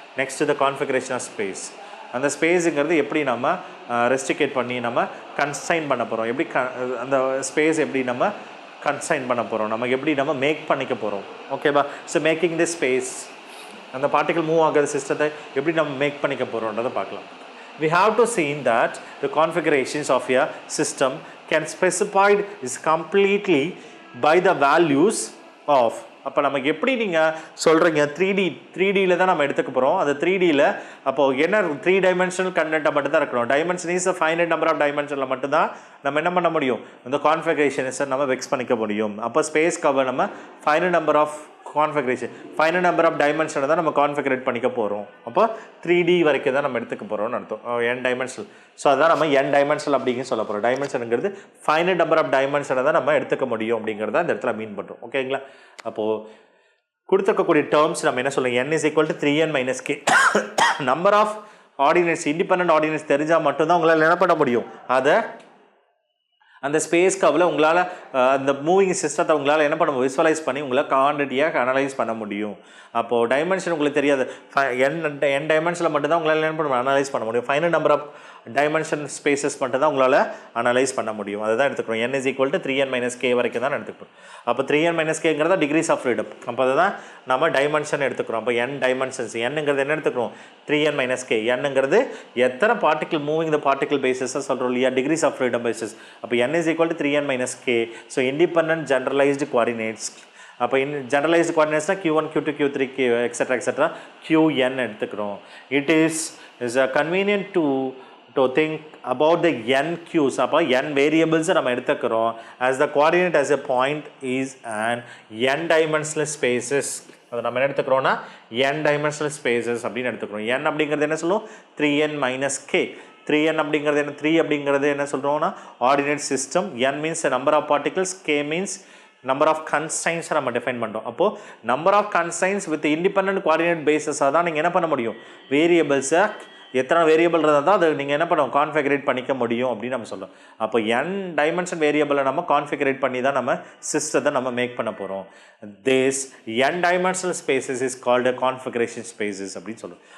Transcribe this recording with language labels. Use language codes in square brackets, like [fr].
[en] Next the configuration of space. [ta] அந்த ஸ்பேஸுங்கிறது எப்படி நம்ம ரெஸ்ட்ரிகேட் பண்ணி நம்ம கன்ஸ்ட்ரைன் பண்ண போகிறோம்? எப்படி அந்த ஸ்பேஸ் எப்படி நம்ம கன்ஸ்ட்ரைன் பண்ண போகிறோம்? நம்ம எப்படி நம்ம மேக் பண்ணிக்க போகிறோம்? ஓகேவா? [en] so making the space, [ta] அந்த பார்ட்டிகல் மூவ் ஆகிற சிஸ்டத்தை எப்படி நம்ம மேக் பண்ணிக்க போகிறோன்றதை பார்க்கலாம். [en] We have to see that the configurations of a system can specified is completely by the values of [ta] அப்போ நமக்கு எப்படி நீங்கள் சொல்கிறீங்க 3Dயில் தான் நம்ம எடுத்துக்க போகிறோம். அந்த 3Dயில் அப்போது என்ன 3 டைமென்ஷனல் கண்டென்ட்டை மட்டும் தான் இருக்கணும். Dimension is [en] a finite number of dimension [ta] ல் மட்டும்தான் நம்ம என்ன பண்ண முடியும், இந்த கான்ஃபிகரேஷன்ஸை நம்ம வெக்ஸ் பண்ணிக்க முடியும். அப்போ ஸ்பேஸ் கவர் நம்ம finite number of configuration finite number of dimension தான் நம்ம கான்ஃபிகரேட் பண்ணிக்க போகிறோம். அப்போ 3D வரைக்கும் தான் நம்ம எடுத்துக்க போகிறோம்னு அர்த்தம். n dimensional. ஸோ அதான் நம்ம n டைமென்ஷனல் அப்படிங்க சொல்ல போகிறோம். டைமென்ஷனுங்கிறது finite number of dimension தான் நம்ம எடுத்துக்க முடியும் அப்படிங்கிறத இந்த இடத்துல மீன் பண்ணுறோம். ஓகேங்களா? அப்போது கொடுத்துருக்கக்கூடிய டேர்ம்ஸ் நம்ம என்ன சொல்லுவோம், [en] n is equal to 3n minus k. [ta] Number of ordinates independent ordinates தெரிஞ்சால் மட்டும்தான் உங்களால் என்ன பண்ண முடியும், அதை அந்த ஸ்பேஸ் கவில் உங்களால் அந்த மூவிங் சிஸ்டத்தை உங்களால் என்ன பண்ண விசுவலைஸ் பண்ணி உங்களால் குவான்டிட்டியாக அனலைஸ் பண்ண முடியும். அப்போது டைமென்ஷன் உங்களுக்கு தெரியாது, n டைமென்ஷனில் மட்டும்தான் உங்களால் என்ன பண்ண அனலைஸ் பண்ண முடியும். Final number of dimension spaces மட்டும் தான் உங்களால் அனலைஸ் பண்ண முடியும். அதுதான் எடுத்துக்கிறோம். [en] n is equal to 3n minus k [ta] வரைக்கும் தான் எடுத்துக்கிறோம். அப்போ 3n minus kங்கிறத decrease of freedom. அப்போ அதுதான் நம்ம டைமென்ஷன் எடுத்துக்கிறோம். அப்போ n டைமென்ஷன்ஸ் nங்கிறது என்ன எடுத்துக்கிறோம், 3n minus k. nங்கிறது எத்தனை பார்ட்டிகல் மூவிங் த பார்ட்டிகல் பேசிஸாக சொல்கிறோம் இல்லையா, டிகிரிஸ் ஆஃப் ஃப்ரீடம் பேசிஸ். [en] அப்போ n is equal to 3n minus k. [ta] So independent generalised coordinates. அப்போ generalised கோஆர்டினேட்ஸ்னால் q1 q2 q3 etcetera qn எடுத்துக்கிறோம். [en] It is convenient to think about the n q's. [ta] அப்போ n variables நம்ம எடுத்துக்கிறோம். [en] as the coordinate as a point is an n dimensional spaces. [ta] அதை நம்ம என்ன எடுத்துக்கிறோம்னா n dimensional spaces அப்படின்னு எடுத்துக்கிறோம். n அப்படிங்கிறது என்ன சொல்லுவோம், 3n minus k. 3n அப்படிங்கிறது என்ன, 3 அப்படிங்கிறது என்ன சொல்கிறோம்னா ordinate system. [en] n means a number of particles, k means number of constraints [ta] நம்ம டிஃபைன் பண்ணுறோம். அப்போது number of constraints with independent coordinate பேஸஸாக தான் நீங்கள் என்ன பண்ண முடியும், வேரியபிள்ஸை எத்தனை வேரியபிள் இருந்தால் தான் அதை நீங்கள் என்ன பண்ணுவோம் கான்ஃபிகரேட் பண்ணிக்க முடியும் அப்படின்னு நம்ம சொல்லுவோம். அப்போ n டைமென்ஷன் வேரியபிளை நம்ம கான்ஃபிகரேட் பண்ணி தான் நம்ம சிஸ்டத்தை நம்ம மேக் பண்ண போகிறோம். [en] this n dimensional spaces is called configuration spaces [ta] அப்படின்னு சொல்லுவோம்.